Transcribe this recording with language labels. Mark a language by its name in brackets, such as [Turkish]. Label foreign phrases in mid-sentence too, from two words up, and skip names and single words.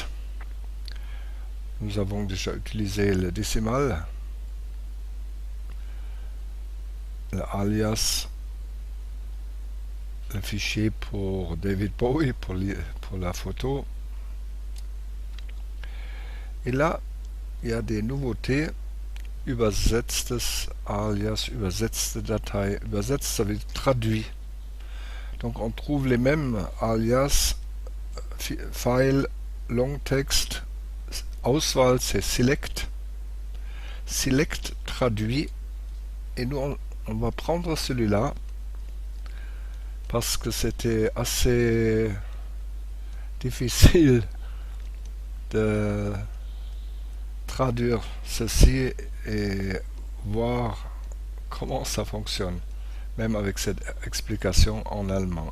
[French] Nous avons déjà utilisé le décimal, le alias, le fichier pour David Bowie, pour la photo. Et là, il y a des nouveautés. [German] Übersetztes alias, übersetzte Datei. Übersetzt, [French] ça veut dire traduit. Donc on trouve les mêmes alias, file, [English] long text, [French] Auswahl c'est select, select traduit, et nous on va prendre celui-là parce que c'était assez difficile de traduire ceci et voir comment ça fonctionne, même avec cette explication en allemand.